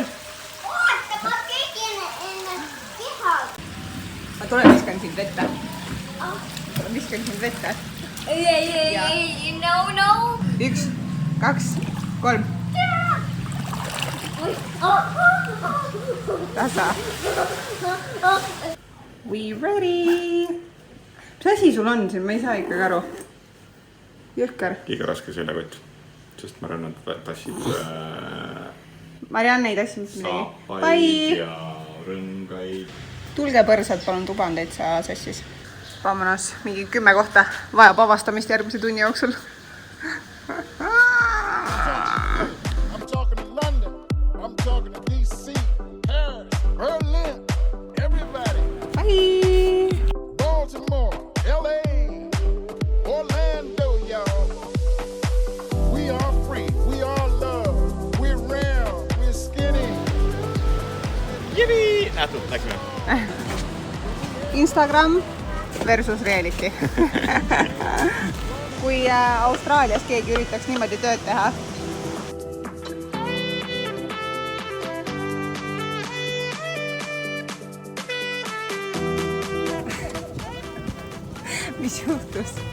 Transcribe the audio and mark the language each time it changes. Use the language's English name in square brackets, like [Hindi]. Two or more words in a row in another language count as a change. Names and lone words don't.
[Estonian] Oota, ma tegin enne keha. Ma tulen viskan sind vette. Viskan sind vette. Ei, no. 1, 2, 3. Tasa. [English] We ready. [Estonian] Mis asi sul on siin? Ma ei saa ikkagi aru. Jõhker. Liiga raske seljakott, sest ma arvan, et tassid Marianne ei tassi mitte midagi. saapaid ja rõngaid. Tulge põrsad, palun, tuba on täitsa sassis. Vamonos, mingi 10 kohta vajab avastamist järgmise tunni jooksul. [English] I'm talking to London. I'm talking to DC, Paris, Berlin, everybody. Bye! Baltimore, LA, Orlando, y'all. We are free. We are love. We're round. We're skinny. [Estonian] Jibi! Nähtud, läksime. Instagram, [English] versus reality. [Estonian] Kui Austraalias keegi üritaks niimoodi tööd teha, mis juhtus?